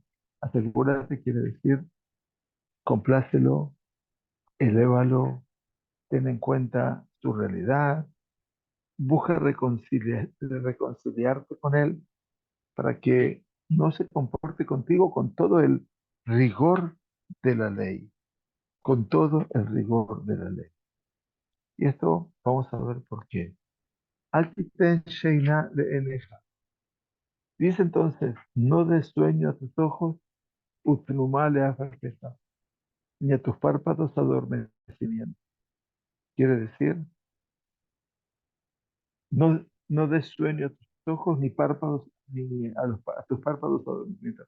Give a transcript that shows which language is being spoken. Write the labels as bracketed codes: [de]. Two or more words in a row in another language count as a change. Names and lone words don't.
[es] Urrehab, asegúrate quiere decir Complácelo, elévalo, ten en cuenta su realidad, busca reconciliarte con él para que no se comporte contigo con todo el rigor de la ley, con todo el rigor de la ley. Y esto vamos a ver por qué. [he] אל תתן שנה לעיניך. [es] Dice entonces, no des sueño a tus ojos, [he] ותנומה לעפעפיך, [es] ni a tus párpados adormecimiento. Quiere decir, no des sueño a tus ojos, ni párpados, ni a tus párpados adormecimiento.